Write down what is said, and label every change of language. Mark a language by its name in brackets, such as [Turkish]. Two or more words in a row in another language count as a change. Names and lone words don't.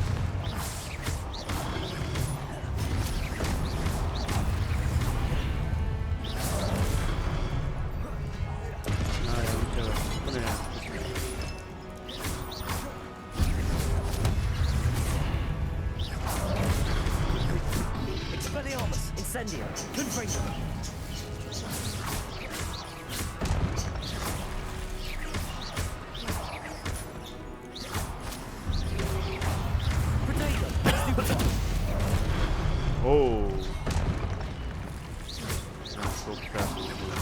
[Turkish] Bu ne ya? Expelliarmus. Incendio. Confringo. Protego. Stupefy. Oo. Ya, çok sert oldu.